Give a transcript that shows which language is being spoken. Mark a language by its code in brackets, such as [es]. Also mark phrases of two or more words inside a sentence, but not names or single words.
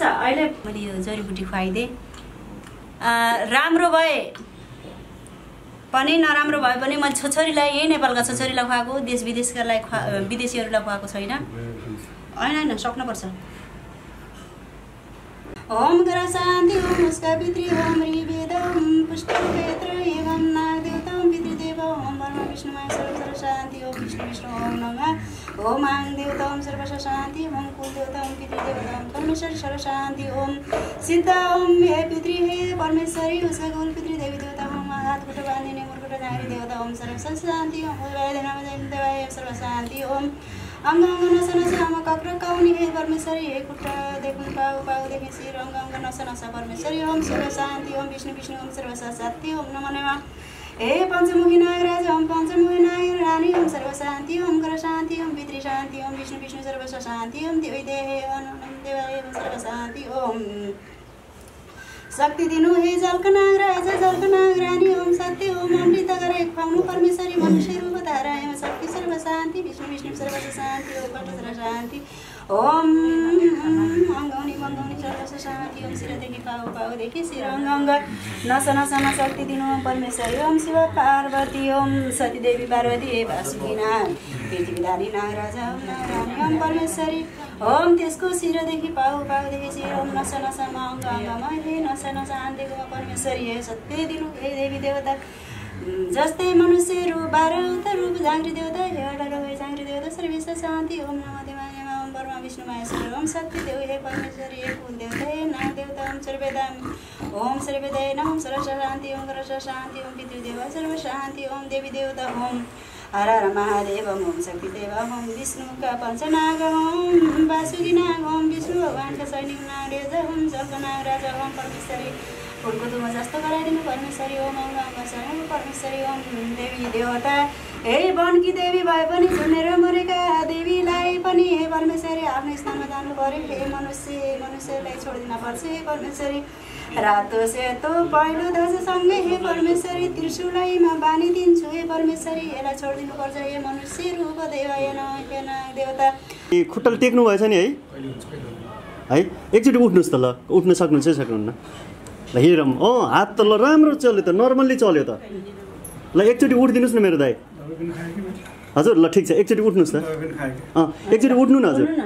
[ne] अहिले मैले यो जडीबुटी खुवाइदिएँ। राम्रो भए पनि नराम्रो भए पनि मैले छोरीलाई, यही नेपालका छोरीलाई खुवाएको, देश विदेशकालाई विदेशीहरूलाई खुवाएको छैन। होइन सक्नुपर्छ। ओम गर शान्ति ओम उसका पितृ ओम ऋवेदम पुष्टक्षेत्र एवं नागदेवतम पितृदेव ओम ब्रह्म विष्णुमाय सर्व शान्ति ओम विष्णु विष्णु ओम नमः ओम आङ देवतम सर्व शान्ति ओम कुल देवतम पितृदेवतम परमेश्वर सर्व शान्ति ओम सिद्ध ओम हे पितृ हे परमेश्वरी उसका कुल पितृदेवी देवता ओम हात खुट्टा बाँधिने मुरकुटा नारी देवता ओम सर्व शान्ति ओम देवाय सर्व शान्ति ओम अङ्ग अङ्ग नस नस आम कक्र काउनी हे परमेश्वरी हे खुट्टा देख्नु पाऊ पाउदेखि शिर अङ्ग अङ्ग नस नस परमेश्वरी ओम सर्व शान्ति ओम विष्णु विष्णु ओम सर्व शान्ति ओम नमः नमः हे पञ्चमुखी नागराज ओम पञ्चमुखी नाग रानी ओम सर्व शान्ति ओम कर शान्ति ओम पितृ शान्ति ओम विष्णु विष्णु सर्व शान्ति ओम देवी देहे देवाय सर्व शान्ति ओम शक्ति दिनु हे जलकनाग राजा जलकनाग रानी ओम सत्य ओम अमृत गरे खुवाउनु परमेश्वरी मनुष्य रूप धारा एम शक्ति सर्व शान्ति विष्णु विष्णु सर्व शान्ति ओम कट सर्व शान्ति ओम अङ्गौनी मङ्गौनी सर्व शान्ति ओम शिरदेखि पाउ पाउदेखि शिर अङ्ग अङ्ग नस नस शक्ति दिनु ओम परमेश्वरी ओम शिव पार्वती ओम सतीदेवी पार्वती हे वासुकीनाग पृथ्वीधारी नागराजा ओम नारायणी ओम परमेश्वरी ओम त्यसको शिरदेखि पाउ पाउदेखि शिर ओम नस नस अङ्ग अङ्गमा हे नस नस आन्तेको परमेश्वरी हे सत्य दिनु हे देवी देवता जस्तै मनुष्य रूप 12 रूप जाङ्ग्री देवता हे 18 जाङ्ग्री देवता सर्वेश शान्ति ओम नमः देवाय ओम ब्रह्म विष्णु महेश्वर ओम सत्य देव हे परमेश्वरी हे कुल देवता हे नाग देवता ओम सर्वेदाम ओम सर्वेदाय नमः सर्व शान्ति ओम कर शान्ति ओम पितृदेव सर्व शान्ति ओम देवी देवता ओम हर हर महादेव ओम शक्ति देव ओम विष्णुका पञ्चनाग ओम वासुकी नाग ओम विष्णु भगवानका सैनिक नाग ओम जलकनाग राजा ओम परमेश्वरी फुलको तुमा जस्तो गराइदिनु परमेश्वरी ओम शरण परमेश्वरी ओम देवी देवता हे वनकी देवी भए पनि झुनेर मरेका देवीलाई पनि हे परमेश्वरी आफ्नो स्थानमा जानु पर्यो। हे मनुष्यलाई छोडिदिन पर्छ हे परमेश्वरी। रातो सेतो पहिलो ध्वजसँगै हे परमेश्वरी त्रिशूललाई म बानिदिन्छु हे परमेश्वरी। यसलाई छोडिदिनु पर्छ हे मनुष्य रूप देवाय नमः देवता। खुट्टाले टेक्नु भएछ नि है एकचोटि उठ्नुहोस् त ल, उठ्न सक्नुहुन्छ सक्नुहुन्न? ल हेरौँ। हात त ल राम्रो चल्यो त, नर्मल्ली चल्यो त। ल एकचोटि उठिदिनुहोस् न मेरो दाइ। हजुर ल ठिक छ, एकचोटि उठ्नुहोस् त। एकचोटि उठ्नु न हजुर।